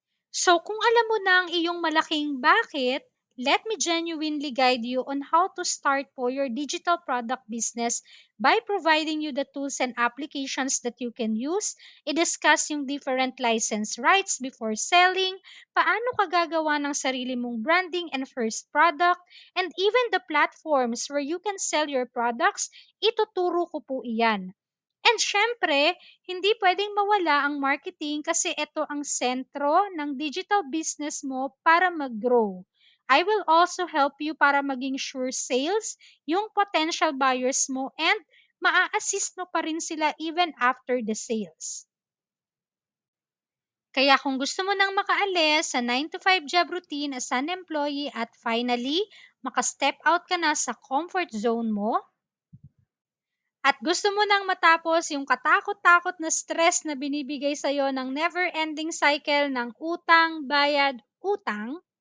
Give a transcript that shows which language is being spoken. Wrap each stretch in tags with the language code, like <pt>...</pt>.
<tl>So kung alam mo na ang iyong malaking bakit,</tl> <en>let me genuinely guide you on how to start po your digital product business by providing you the tools and applications that you can use, i-discuss yung different license rights before selling,</en> <tl>paano ka gagawa ng sarili mong</tl> <en>branding and first product, and even the platforms where you can sell your products,</en> <tl>ituturo ko po iyan. And syempre, hindi pwedeng mawala ang marketing kasi ito ang sentro ng digital business mo para mag-grow.</tl> <en>I will also help you para maging sure sales yung potential buyers mo and</en> <tl>maa-assist mo pa rin sila</tl> <en>even after the sales.</en> <tl>Kaya kung gusto mo nang makaalis sa 9 to 5 job routine</tl> <en>as an employee</en> <tl>at finally, maka-step out ka na sa comfort zone mo, at gusto mo nang matapos yung katakot-takot na stress na binibigay sa'yo ng never-ending cycle ng utang, bayad, utang,</tl>